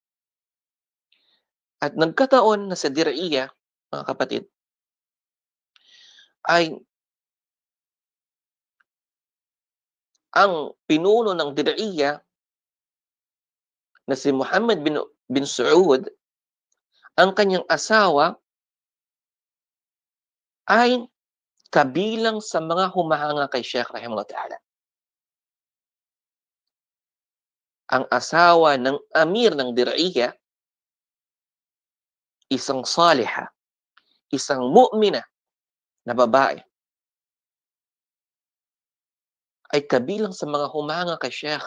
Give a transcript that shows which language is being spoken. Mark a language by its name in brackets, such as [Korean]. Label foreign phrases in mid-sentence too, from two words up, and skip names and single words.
[Filipino] At nagkataon na sa Dir'iyah, mga kapatid, ay ang pinuno ng Dir'iyah na si Muhammad bin Saud, ang kanyang asawa ay kabilang sa mga humahanga kay Sheikh [Arabic] رحمه الله تعالى. [Filipino] Ang asawa ng Amir ng Dir'iyah, isang saliha, isang mu'mina na babae, ay kabilang sa mga humanga kay Sheikh.